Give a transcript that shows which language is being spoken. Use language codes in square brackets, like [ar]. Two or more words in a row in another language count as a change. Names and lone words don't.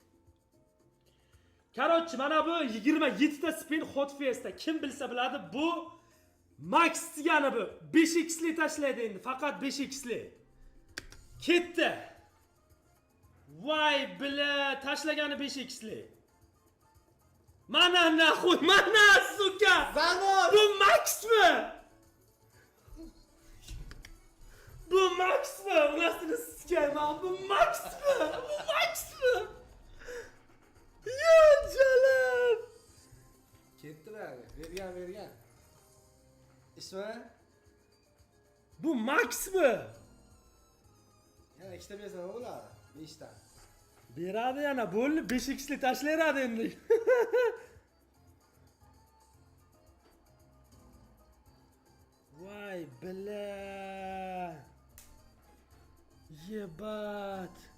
[uz] Короче, mana bu 27 ta spin Hot Fest'da kim bilsa biladi, bu Max yani bu 5x'li tashlaydi endi, faqat 5x'li. Ketdi. Voy bila, tashlagani 5x'li. Mana naxoy, mana suka. Zanos. Bu Max mi? Bu Max mi? Ulasini sikayman. Bu Max mi? Bu Max mi? [tr] Ya canım. [uz] Ketdilar. Vergan. İsmi? Bu Max mi? Yana ikkita bersa nima bo'ladi? 5 ta. Beradi yana, bo'ldi 5x'li tashlayveradi endi. [ru] Vay bla. Yebat.